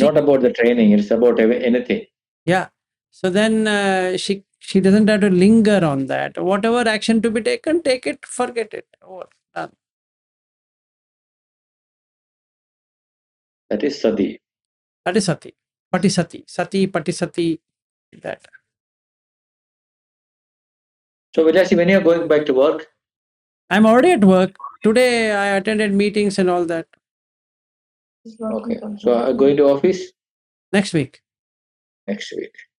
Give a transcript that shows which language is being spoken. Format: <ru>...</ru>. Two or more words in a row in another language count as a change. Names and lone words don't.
<en>is not about the training. It's about anything. yeah. So then she doesn't have to linger on that. Whatever action to be taken, take it, forget it. Over, done. That is sati. That is</en> <pi>sati, patisati, sati, patisati.</pi> <en>That So Vilashi, when you are going back to work, I'm already at work today. I attended meetings and all that. okay. So going to office Next week, next week.</en>